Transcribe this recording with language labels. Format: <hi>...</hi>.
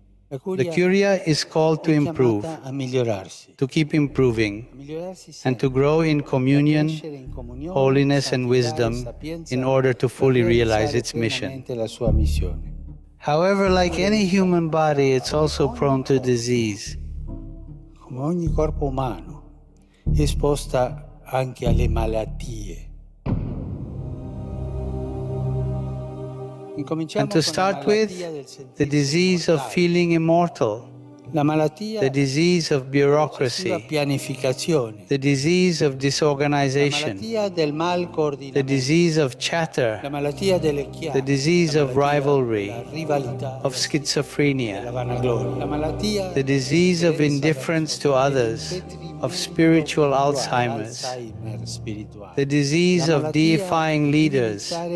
<en>The Curia is called to improve, to keep improving, and to grow in communion, holiness, and wisdom in order to fully realize its mission. However, like any human body, it's also prone to disease.</en> <it>Come ogni corpo umano, è esposta anche alle malattie.</it> <en>And to start with, the disease of feeling immortal, the disease of bureaucracy, the disease of disorganization, the disease of chatter, the disease of rivalry, of schizophrenia, the disease of indifference to others, of spiritual Alzheimer's, the disease of deifying leaders.</en>